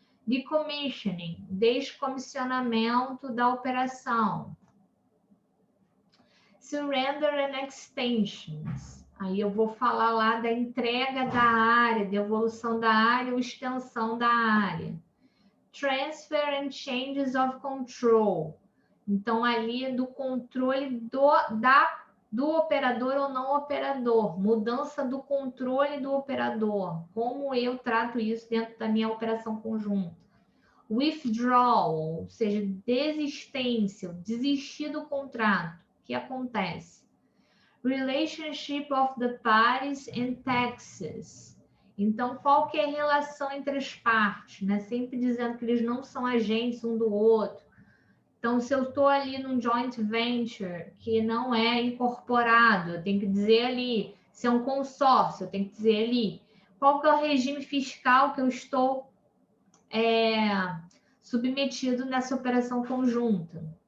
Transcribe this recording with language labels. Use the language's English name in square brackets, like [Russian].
[Portuguese] Decommissioning, descomissionamento da operação. [English] Surrender and Extensions. [Portuguese] Aí eu vou falar lá da entrega da área, devolução da área ou extensão da área. [English] Transfer and Changes of Control. [Portuguese] Então, ali do controle do operador ou não operador. Mudança do controle do operador. Como eu trato isso dentro da minha operação conjunta. Withdrawal, ou seja, desistência, desistir do contrato. O que acontece? [English] Relationship of the parties and taxes. [Portuguese] Então, qual que é a relação entre as partes? Né? Sempre dizendo que eles não são agentes um do outro. Então, se eu estou ali num joint venture que não é incorporado, eu tenho que dizer ali. Se é um consórcio, eu tenho que dizer ali. Qual que é o regime fiscal que eu estou submetido nessa operação conjunta?